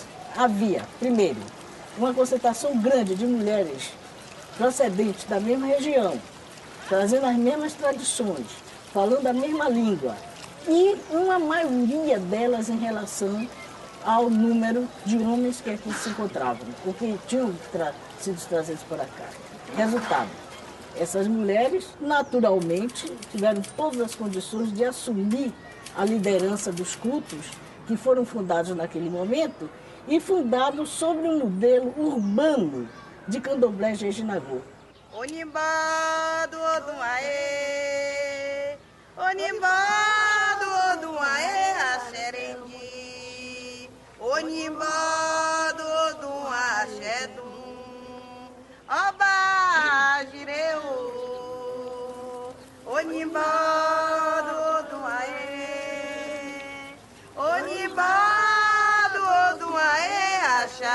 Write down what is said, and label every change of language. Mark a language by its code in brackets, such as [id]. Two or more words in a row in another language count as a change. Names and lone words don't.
[pt] Havia, primeiro, uma concentração grande de mulheres procedentes da mesma região, trazendo as mesmas tradições, falando a mesma língua, e uma maioria delas em relação ao número de homens que aqui se encontravam, ou que tinham sido trazidos para cá. Resultado, essas mulheres naturalmente tiveram todas as condições de assumir a liderança dos cultos que foram fundados naquele momento, e fundado sobre um modelo urbano de candomblé Jejinagô. [yo] Onimbá do Odumaê, Onimbá do Odumaê, Axerendi, Onimbá do Odumaê, Axedum, Oba Jireu, Onimbá do Odumaê, Onimbá